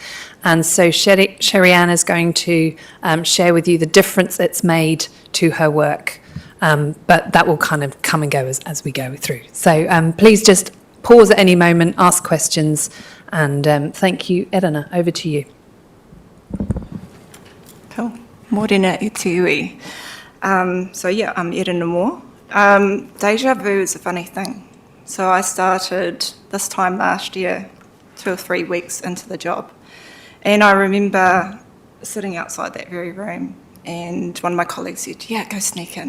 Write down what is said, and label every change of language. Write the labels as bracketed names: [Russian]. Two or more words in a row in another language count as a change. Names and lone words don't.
[English] And so Sherry Ann is going to share with you the difference it's made to her work. But that will kind of come and go as we go through. So please just pause at any moment, ask questions, and thank you. Elena, over to you. Cool. [Māori] Morena e te iwi. [English] So yeah, I'm Elena Moore. Deja vu is a funny thing. So I started this time last year 2 or 3 weeks into the job. And I remember sitting outside that very room, and one of my colleagues said, yeah, go sneak in.